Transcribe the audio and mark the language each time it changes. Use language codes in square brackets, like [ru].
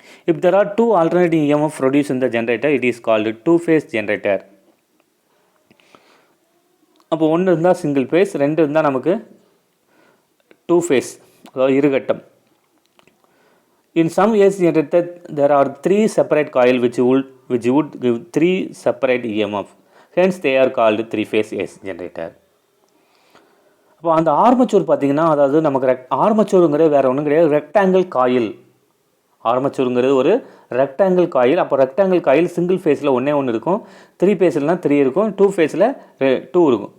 [en] If there are 2 alternating EMF produced in the generator, it is called 2-phase generator. [ta] அப்போ 1 இருந்தால் single phase, 2 இருந்தால் நமக்கு 2 face, அதாவது இருகட்டம். [en] In some AC generator there are 3 separate coils which would give 3 separate EMF. Hence they are called 3-phase AC generator. [ta] அப்போ அந்த armature பார்த்திங்கன்னா, அதாவது நமக்கு ஆர்மச்சூருங்கிறது வேறு ஒன்றும் கிடையாது, ரெக்டாங்கிள் காயில். ஆர்மச்சூருங்கிறது ஒரு ரெக்டாங்கிள் காயில். அப்போ ரெக்டாங்கிள் காயில் சிங்கிள் ஃபேஸில் ஒன்று இருக்கும், 3 ஃபேஸ்லாம் 3 இருக்கும், 2 ஃபேஸில் 2 இருக்கும்.